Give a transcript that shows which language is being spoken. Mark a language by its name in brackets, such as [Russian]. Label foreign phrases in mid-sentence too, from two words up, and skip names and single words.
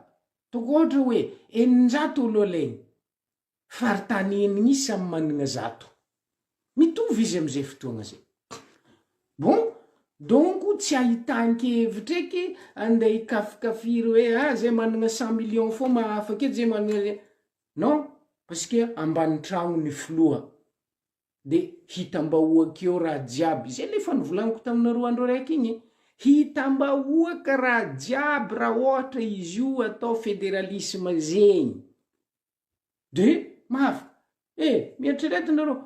[Malagasy] Toko ohatra hoe 900 olo alaigny. Faritany enigny samy managna 100. Mitovy izy am'izay fotoagna zay. [French] Bon, donc [Malagasy] tsy ahitan-kevitra eky andeha hikafikafiry hoe zay managna 100 millions fô mahafaky eto, zay managna. [French] Non, parce que [Malagasy] ambany tragno ny filoha. De hitambahoaka eo raha jiaby. Zay le fa nivolaniko taminareo andro raiky igny. Hitambahoaka raha jiaby raha ohatra izy io atao fédéralisme zegny. De mahafa. Mieritrereta nareo.